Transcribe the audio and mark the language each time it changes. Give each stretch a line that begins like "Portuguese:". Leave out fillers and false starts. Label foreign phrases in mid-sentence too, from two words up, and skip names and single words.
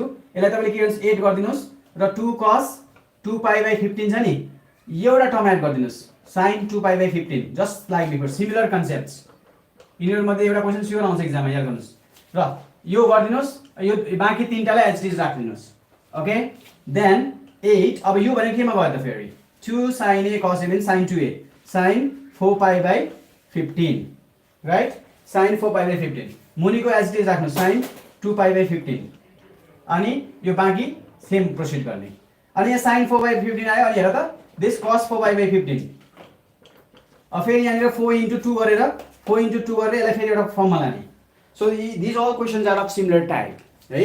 Nepali: यसलाई तपाईले के गर्नुस् 8 गर्दिनुस् र
English: 2 cos 2 pi by 15
Nepali: छ नि एउटा
English: term add
Nepali: गर्दिनुस्
English: sin 2 pi by 15 just like before. similar concepts
Nepali: यिनीहरु मध्ये एउटा
English: question sure
Nepali: आउँछ एक्जाममा, याद गर्नुस्. र यो गर्दिनुस्, यो बाँकी तीनटालाई
English: as it is
Nepali: राख्दिनुस्.
English: okay, then 8.
Nepali: अब यो भने केमा गयो त फेरि
English: 2 sin a cos a sin 2a sin 4 pi by 15,
Nepali: राइट.
English: sin 4 pi by 15
Nepali: मुनिको
English: as it is
Nepali: राख्नु
English: sin 2 pi by 15
Nepali: अनि यो बाँकी
English: same proceed
Nepali: गर्ने. अनि यहाँ
English: sin 4 by 15
Nepali: आयो. अनि हेर त
English: this cos 4 pi by 15.
Nepali: अब फेरि यहाँनिर
English: 4 into 2
Nepali: गरेर
English: 4 into 2
Nepali: गरेर यसलाई फेरि एउटा फर्ममा लाने.
English: so these all questions are of similar type है.